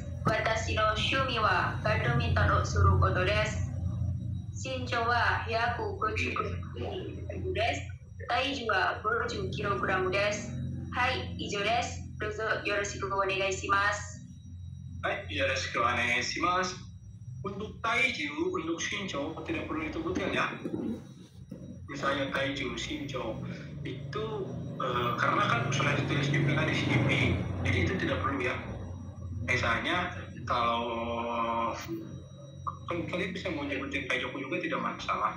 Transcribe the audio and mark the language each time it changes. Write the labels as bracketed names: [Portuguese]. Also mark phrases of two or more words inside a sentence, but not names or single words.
[Japanese] 私の趣味はバドミントンをすることです。身長は150です。体重は50kgです。はい、以上です。どうぞよろしくお願いします。はい、よろしくお願いします。 [Indonesian] Untuk taiju, untuk shincho tidak perlu disebutkan ya. Misalnya taiju, shincho itu karena kan sudah ditulis juga di CV, jadi itu tidak perlu ya. Misalnya kalau kalian bisa mau nyebutin tajuku juga tidak masalah.